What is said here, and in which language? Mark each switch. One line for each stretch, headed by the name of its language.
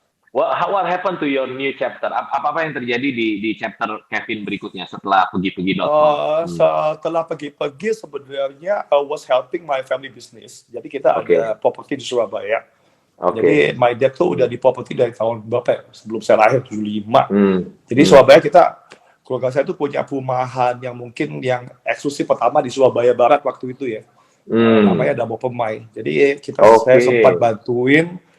English: What happened to your new chapter?
Indonesian: Apa yang terjadi di chapter Kevin berikutnya setelah pergi-pergi.com? Setelah pergi-pergi sebenarnya
English: I was helping my family business.
Indonesian: Jadi kita ada properti di Surabaya. Jadi
English: my dad
Indonesian: tuh udah di properti dari tahun berapa ya? Sebelum saya lahir 75. Jadi Surabaya keluarga saya tuh punya perumahan yang mungkin yang eksklusif pertama di Surabaya Barat waktu itu ya. Namanya Damo Permai. Jadi saya sempat bantuin.